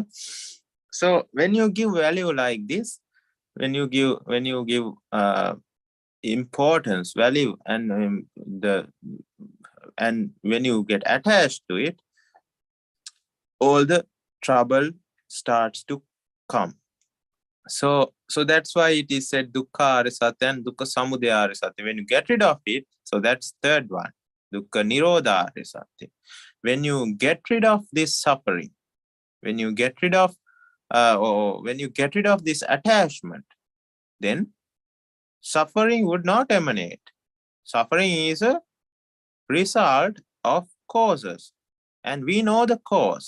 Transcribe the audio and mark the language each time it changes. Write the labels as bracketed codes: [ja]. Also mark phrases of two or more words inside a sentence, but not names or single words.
[en] So when you give value like this, when you give importance, value, and when you get attached to it, all the trouble starts to come. So that's why it is said [pi] dukkha arisatya [en] and [pi] dukkha samudaya arisatya. [en] When you get rid of it, so that's third one, [pi] dukkha nirodha arisatya. [en] When you get rid of this suffering, when you get rid of this attachment, then suffering would not emanate. Suffering is a result of causes, and we know the cause.